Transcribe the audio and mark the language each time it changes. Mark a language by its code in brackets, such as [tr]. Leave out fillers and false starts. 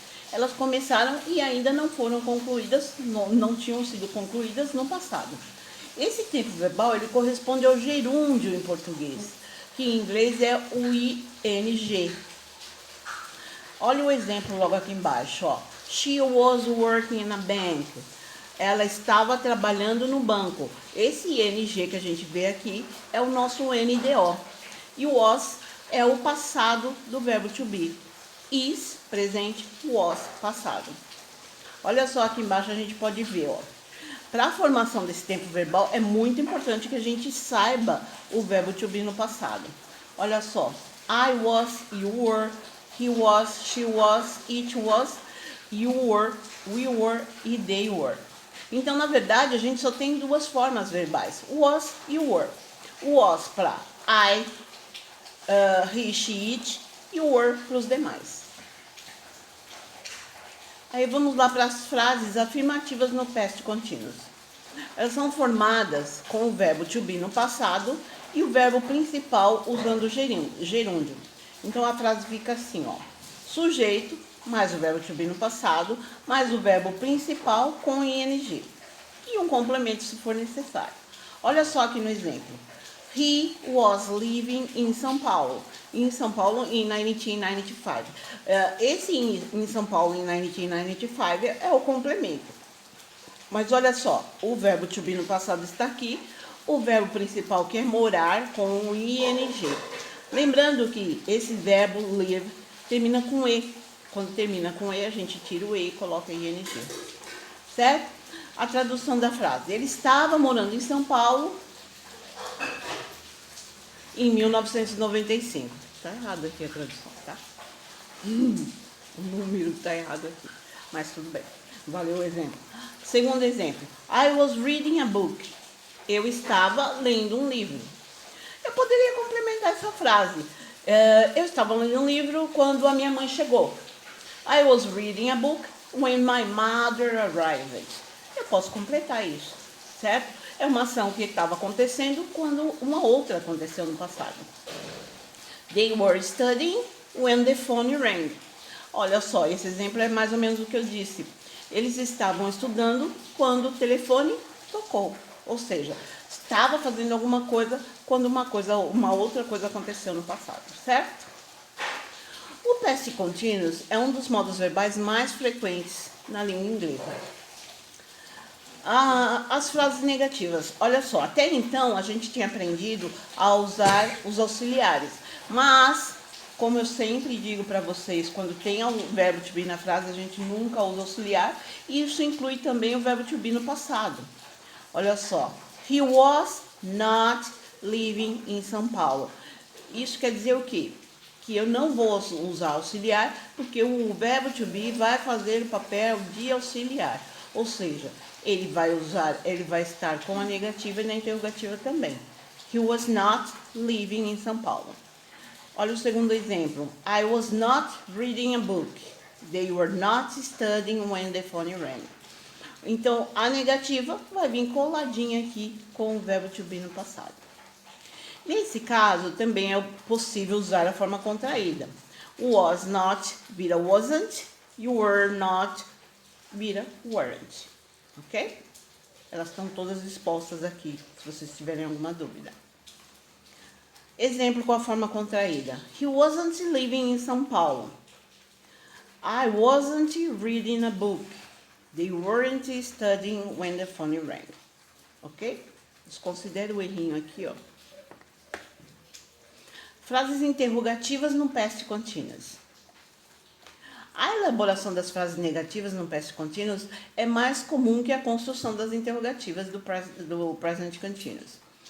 [pt] Elas começaram e ainda não foram concluídas, não tinham sido concluídas no passado. Esse tempo verbal ele corresponde ao gerúndio em português, que em inglês é o ing. Olha o exemplo logo aqui embaixo, ó. [en] She was working in a bank. [pt] Ela estava trabalhando no banco. Esse ing que a gente vê aqui é o nosso NDO. E o was é o passado do verbo to be. Is, presente, was, passado. Olha só aqui embaixo a gente pode ver, ó. Para a formação desse tempo verbal é muito importante que a gente saiba o verbo to be no passado. Olha só. [en] I was, you were, he was, she was, it was, you were, we were e they were. [pt] Então, na verdade, a gente só tem duas formas verbais. [en] Was e were. Was para I, he, she, it e were [pt] para os demais. Aí vamos lá para as frases afirmativas no past continuous. Elas são formadas com o verbo to be no passado e o verbo principal usando o gerúndio. Então a frase fica assim, ó. Sujeito mais o verbo to be no passado, mais o verbo principal com ing. E um complemento se for necessário. Olha só aqui no exemplo. [en] He was living in São Paulo. [pt] Em São Paulo em 1995. Esse em São Paulo em 1995 é o complemento. Mas olha só, o verbo to be no passado está aqui, o verbo principal que é morar com o ing. Lembrando que esse verbo live termina com e. Quando termina com e, a gente tira o e e coloca ing. Certo? A tradução da frase. Ele estava morando em São Paulo em 1995. Tá errado aqui a tradução, tá? O número tá errado aqui. Mas tudo bem. Valeu o exemplo. Segundo exemplo. [en] I was reading a book. [pt] Eu estava lendo um livro. Eu poderia complementar essa frase. Eu estava lendo um livro quando a minha mãe chegou. [en] I was reading a book when my mother arrived. [pt] Eu posso completar isso, certo? É uma ação que estava acontecendo quando uma outra aconteceu no passado. [en] They were studying when the phone rang. [pt] Olha só, esse exemplo é mais ou menos o que eu disse. Eles estavam estudando quando o telefone tocou. Ou seja, estava fazendo alguma coisa quando uma outra coisa aconteceu no passado, certo? O past continuous é um dos modos verbais mais frequentes na língua inglesa. As frases negativas. Olha só, até então a gente tinha aprendido a usar os auxiliares. Mas, como eu sempre digo para vocês, quando tem o verbo to be na frase, a gente nunca usa auxiliar. E isso inclui também o verbo to be no passado. Olha só. [en] He was not living in São Paulo. [pt] Isso quer dizer o quê? Que eu não vou usar auxiliar, porque o verbo to be vai fazer o papel de auxiliar. Ou seja, ele vai estar com a negativa e na interrogativa também. [en] He was not living in São Paulo. [pt] Olha o segundo exemplo. [en] I was not reading a book. They were not studying when the phone rang. [pt] Então, a negativa vai vir coladinha aqui com o verbo to be no passado. Nesse caso, também é possível usar a forma contraída. [en] Was not vira wasn't. You were not vira weren't. [pt] Ok? Elas estão todas expostas aqui, se vocês tiverem alguma dúvida. Exemplo com a forma contraída. [en] He wasn't living in São Paulo. I wasn't reading a book. They weren't studying when the phone rang. [pt] Ok? Desconsidere o errinho aqui, ó. Frases interrogativas no past continuous. A elaboração das frases negativas no past continuous é mais comum que a construção das interrogativas do present continuous.